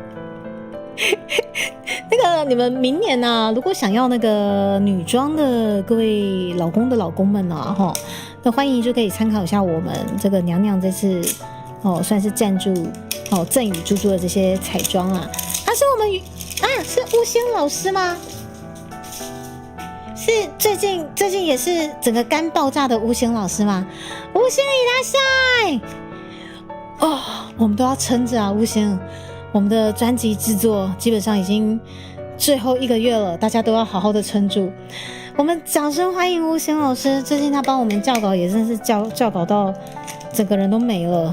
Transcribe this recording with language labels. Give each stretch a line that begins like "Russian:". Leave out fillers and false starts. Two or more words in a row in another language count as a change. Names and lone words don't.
Chinese: 那个你们明年啊，如果想要那个女装的各位老公的老公们啊，那欢迎就可以参考一下我们这个娘娘这次算是赞助赠予猪猪的这些彩妆啊。他是我们是吴仙老师吗？是最近也是整个肝爆炸的吴仙老师吗？吴仙いらっしゃい我们都要撑着啊，吴仙。我们的专辑制作基本上已经最后1个月了，大家都要好好的撑住。我们掌声欢迎吴贤老师，最近他帮我们校稿也真是校稿到整个人都没了。